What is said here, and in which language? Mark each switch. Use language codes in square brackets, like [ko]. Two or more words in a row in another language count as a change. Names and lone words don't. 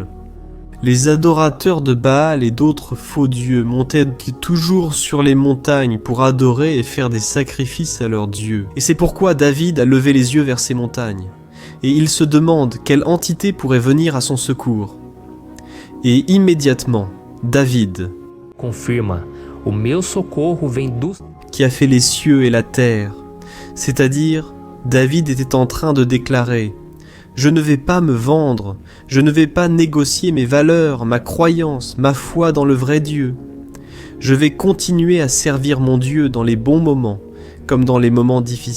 [fr] Les adorateurs de Baal et d'autres faux dieux montaient toujours sur les montagnes pour adorer et faire des sacrifices à leurs dieux. Et c'est pourquoi David a levé les yeux vers ces montagnes. Et il se demande quelle entité pourrait venir à son secours. Et immédiatement, David [pt] confirma, o meu socorro vem do... [fr] qui a fait les cieux et la terre. C'est-à-dire, David était en train de déclarer « Je ne vais pas me vendre, je ne vais pas négocier mes valeurs, ma croyance, ma foi dans le vrai Dieu. Je vais continuer à servir mon Dieu dans les bons moments, comme dans les moments difficiles.